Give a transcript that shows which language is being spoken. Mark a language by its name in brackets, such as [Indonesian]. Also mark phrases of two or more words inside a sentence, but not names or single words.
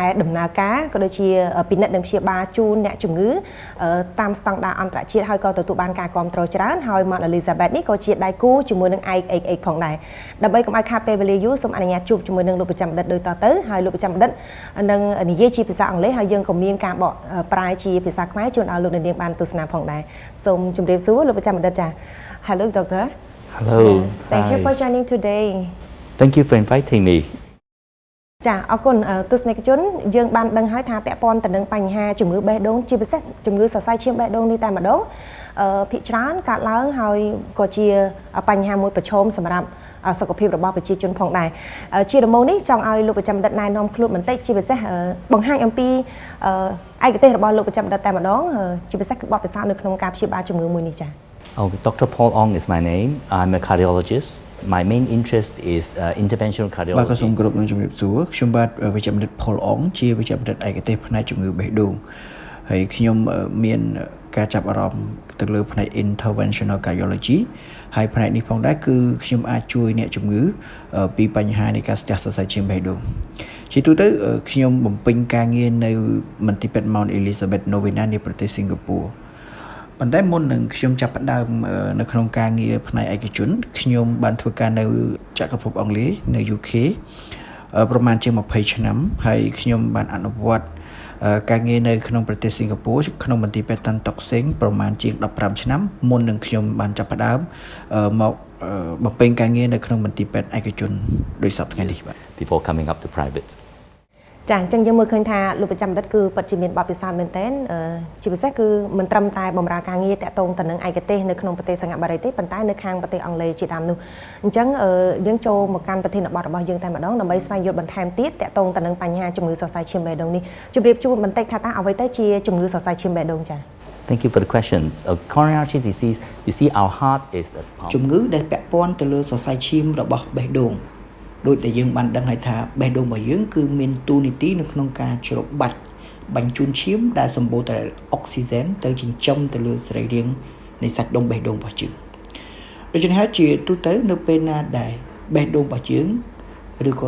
[Khmer] ដំណើរការក៏ដូចជាពិនិត្យនិងព្យាបាលជូនអ្នកជំងឺតាមស្តង់ដារអន្តរជាតិហើយក៏ទទួលបានការគាំទ្រច្រើនហើយ Mount Elizabeth នេះក៏ជាដៃគូជាមួយនឹង IHH ផងដែរដើម្បីកុំឲ្យខាតពេលវេលាយូរសូមអនុញ្ញាតជួបជាមួយនឹងលោកប្រចាំបណ្ឌិតដូចតទៅហើយលោកប្រចាំបណ្ឌិតនឹងនិយាយជាភាសាអង់គ្លេសហើយយើងក៏មានការបកប្រែជាភាសាខ្មែរជូនឲ្យលោកអ្នកនាងបានទស្សនាផងដែរសូមជម្រាបសួរលោកប្រចាំបណ្ឌិតចា [English] Hello doctor Hello Thank you for joining today Thank you for inviting me [Khmer] ចាអរគុណទស្សនិកជនយើងបានដឹងហើយថាពាក់ព័ន្ធទៅនឹងបញ្ហាជំងឺបេះដូងជាពិសេសជំងឺសរសៃឈាមបេះដូងនេះតែម្ដងភាគច្រើនកើតឡើងហើយក៏ជាបញ្ហាមួយប្រឈមសម្រាប់សុខភាពរបស់ប្រជាជនផងដែរជាដំបូងនេះចង់ឲ្យលោកប្រចាំបណ្ឌិតណែនាំខ្លួនបន្តិចជាពិសេសបង្ហាញអំពីឯកទេសរបស់លោកប្រចាំបណ្ឌិតតែម្ដងជាពិសេសគឺបទពិសោធន៍នៅក្នុងការព្យាបាលជំងឺមួយនេះចា៎ [English] Okay, Dr. Paul Ong is my name. I'm a cardiologist. My main interest is interventional cardiology. [Khmer] បាទសូមគោរពនឹងជំរាបសួរខ្ញុំបាទវិជ្ជបណ្ឌិត Paul Ong ជាវិជ្ជបណ្ឌិតឯកទេសផ្នែកជំងឺបេះដូងហើយខ្ញុំមានការចាប់អារម្មណ៍ទៅលើផ្នែក [English] interventional cardiology [Khmer] ហើយផ្នែកនេះផងដែរគឺខ្ញុំអាចជួយអ្នកជំងឺពីបញ្ហានៃការស្ទះសរសៃឈាមបេះដូងជាទូទៅខ្ញុំបំពេញការងារនៅមន្ទីរពេទ្យ Mount Elizabeth Novena នៃប្រទេសសិង្ហបុរីប៉ុន្តែមុននឹងខ្ញុំចាប់ផ្ដើមនៅក្នុងការងារផ្នែកឯកជនខ្ញុំបានធ្វើការនៅចក្រភពអង់គ្លេសនៅ UK ប្រហែលជា20ឆ្នាំហើយខ្ញុំបានអនុ វត្តការងារនៅក្នុងប្រទេសសិង្ហបុរីក្នុងមន្ទីរពេទ្យតាន់តុកសេងប្រហែលជា15ឆ្នាំមុននឹងខ្ញុំបានចាប់ផ្ដើមមកបំពេញការងារ នៅក្នុងមន្ទីរពេទ្យឯកជនដោយសពថ្ងៃនេះបាទ [English] Before coming up to private [Khmer] ចាអញ្ចឹងយើងមើលឃើញថាលោកប្រចាំបណ្ឌិតគឺពិតជាមានបទពិសោធន៍មែនទែនជាពិសេសគឺមិនត្រឹមតែបម្រើការងារតាក់ទងទៅនឹងឯកទេសនៅក្នុងប្រទេសសិង្ហបុរីទេប៉ុន្តែនៅខាងប្រទេសអង់គ្លេសជាដើមនោះអញ្ចឹងយើងចូលមកកាន់ប្រធានបទរបស់យើងតែម្ដងដើម្បីស្វែងយល់បន្ថែមទៀតតាក់ទងទៅនឹងបញ្ហាជំងឺសរសៃឈាមបេះដូងនេះជម្រាបជូនបន្តិចថាតើអ្វីទៅជាជំងឺសរសៃឈាមបេះដូងចា៎ [English] Thank you for the questions. Coronary artery disease, you see our heart is a [Khmer] ជំងឺដែលពាក់ព័ន្ធទៅលើសរសៃឈាមរបស់បេះដូងដោយតែយើងបានដឹងហើយថាបេះដូងរបស់យើងគឺមានតួនាទីនៅក្នុងការច្របាច់បញ្ជូនឈាមដែលសម្បូរទៅដោយ អុកស៊ីហ្សែនទៅចិញ្ចឹមទៅលើសរីរាង្គនៃសាច់ដុំបេះដូងរបស់យើងដូច្នេះហើយជាទូទៅនៅពេលណាដែលបេះដូងរបស់យើងឬក៏